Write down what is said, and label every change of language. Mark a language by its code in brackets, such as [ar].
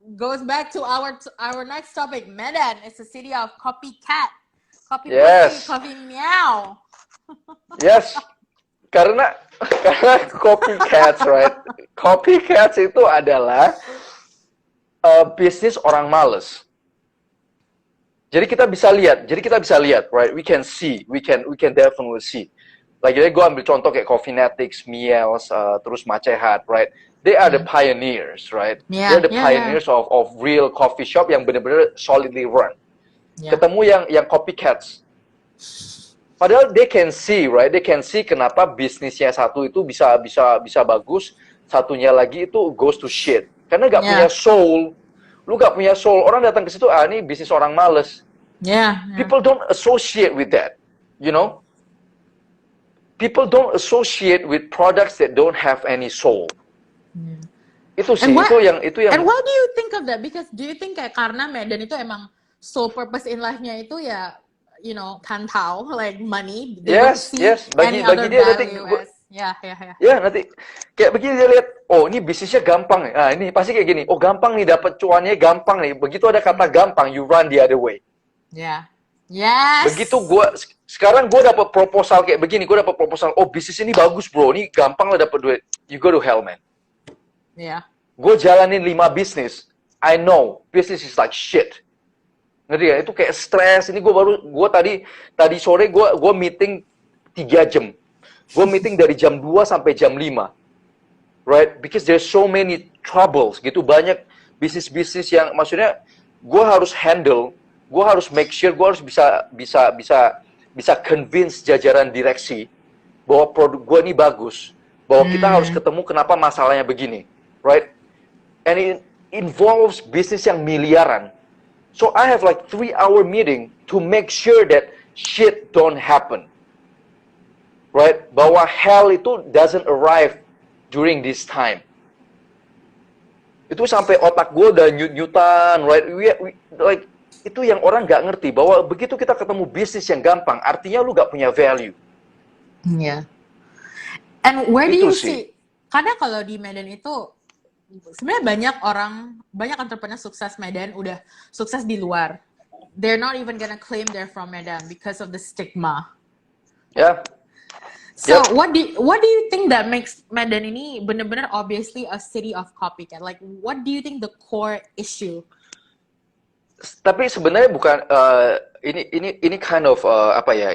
[en] Goes back to our next topic. Medan is a city of copycat, copy coffee meow. Yes, [id] karena [en] copycats, right? [id] Copycats itu adalah bisnis orang males. Jadi kita bisa lihat, [en] right? We can definitely see. [id] Lagi-lagi gue ambil contoh kayak Coffeenetics, Miels, terus Macehat, right? [en] They are the pioneers, right? They're the pioneers of real coffee shop [id] yang benar-benar [en] solidly run. [id] Ketemu yang copycats. Padahal [en] they can see, right? They can see [id] kenapa bisnisnya satu itu bisa bagus, satunya lagi itu [en] goes to shit. [id] Karena nggak punya soul. Lu nggak punya soul. Orang datang ke situ, ini bisnis orang males. [en] People don't associate with that, you know? People don't associate with products that don't have any soul. [id] Itu sih, itu yang. [en] And why do you think of that? Because do you think [id] kayak karena Medan itu emang [en] sole purpose in life-nya itu ya, you know, [id] kan tahu, [en] like money. [id] Yes. Bagi dia, Ya, ya, ya. Ya, nanti kayak begini dia lihat, oh ini bisnisnya gampang. Nah, ini pasti kayak gini. Oh, gampang nih dapat cuannya gampang nih. Begitu ada kata gampang, [en] you run the other way. [id] Ya. Yes. Begitu sekarang gue dapat proposal kayak begini, gue dapat proposal, oh bisnis ini bagus bro, ini gampang lah dapat duit. [en] You go to hell, man. [id] Ya. Gue jalanin 5 bisnis, [en] I know business is like shit. [id] Ngerti ya? Itu kayak stres. Ini gue tadi sore gue meeting 3 jam. Gue meeting dari jam 2 sampai jam 5. [en] Right? Because there's so many troubles [id] gitu, banyak bisnis-bisnis yang maksudnya gue harus handle, gue harus make sure, gue harus bisa convince jajaran direksi bahwa produk gue ini bagus, bahwa kita harus ketemu kenapa masalahnya begini, right? [en] And it involves [id] bisnis yang miliaran. [en] So I have like 3-hour meeting to make sure that shit don't happen. Right? [id] Bahwa [en] hell itu doesn't arrive during this time. [id] Itu sampai otak gue udah nyut-nyutan, right? Like, itu yang orang nggak ngerti, bahwa begitu kita ketemu bisnis yang gampang, artinya lu nggak punya value. [en] Yeah. And where do [id] Itu [en] you [id] sih. [en] see? [id] Karena kalau di Medan itu sebenarnya banyak entrepreneur sukses Medan udah sukses di luar. [en] They're not even gonna claim they're from Medan because of the stigma. [id] Ya. [en] So Yep. what do you think that makes Medan [id] ini benar-benar [en] obviously a city of copycat? Like what do you think the core issue? [id] Tapi sebenarnya bukan ini kind of apa ya?